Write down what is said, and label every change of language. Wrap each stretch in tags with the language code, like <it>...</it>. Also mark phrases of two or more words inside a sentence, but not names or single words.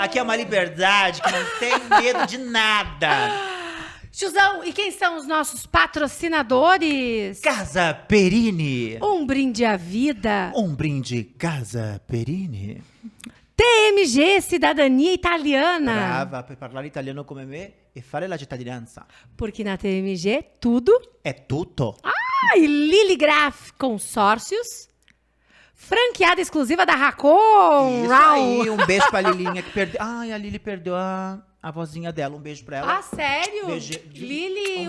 <pt>Aqui é uma liberdade que não tem medo de nada. Chuzão, e quem são os nossos patrocinadores? Casa Perini. Um brinde à vida. Um brinde Casa Perini. TMG, Cidadania Italiana.</pt> <it>Brava, per parlare italiano come me e fare la cittadinanza.</it> <pt>Porque na TMG, tudo.</pt> <it>É tutto.</it> <pt>E Liligraf Consórcios. Franqueada exclusiva da Racon. Isso aí, um beijo pra Lilinha que perdeu. Ai, a Lili perdeu a vozinha dela. Um beijo pra ela. Ah, sério? Beijo. Lili,</pt>